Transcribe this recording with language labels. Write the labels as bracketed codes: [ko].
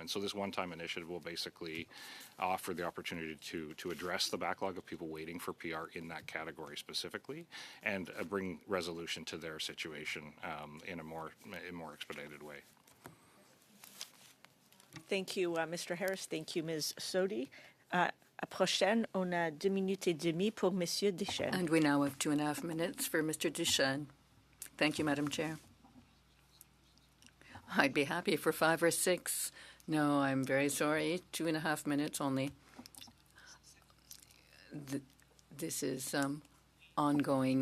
[en] And so this one-time initiative will basically offer the opportunity to address the backlog of people waiting for PR in that category specifically, and bring resolution to their situation in a more expedited way. Thank you, Mr. Harris. Thank you, Ms. Sodi. [fr] À prochaine, on a 2 minutes et demie pour Monsieur Deschênes. [en] And we now have 2.5 minutes for Mr. Deschênes. Thank you, Madam Chair. I'd be happy for 5 or 6. No, I'm very sorry. 2.5 minutes only. This is ongoing.